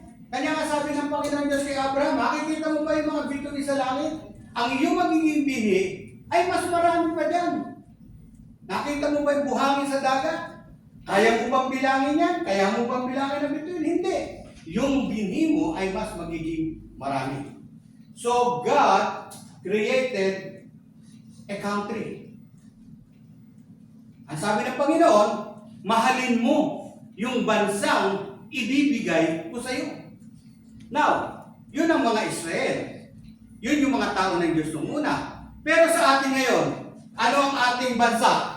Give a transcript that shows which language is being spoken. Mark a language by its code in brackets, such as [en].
[tl] Kanya nga sabi ng Panginoon Diyos kay Abraham, makikita mo ba yung mga bituin sa langit? Ang iyong magiging bihi ay mas marami pa dyan. Nakita mo ba yung buhangin sa dagat? Kaya mo bang bilangin yan? Kaya mo bang bilangin ang bituin? Hindi. Yung binhi mo ay mas magiging marami. [en] So God created a country. [tl] Ang sabi ng Panginoon, mahalin mo yung bansang ibibigay ko sa iyo. Now, yun ang mga Israel. Yun yung mga tao ng Diyos nung una. Pero sa atin ngayon, ano ang ating bansa?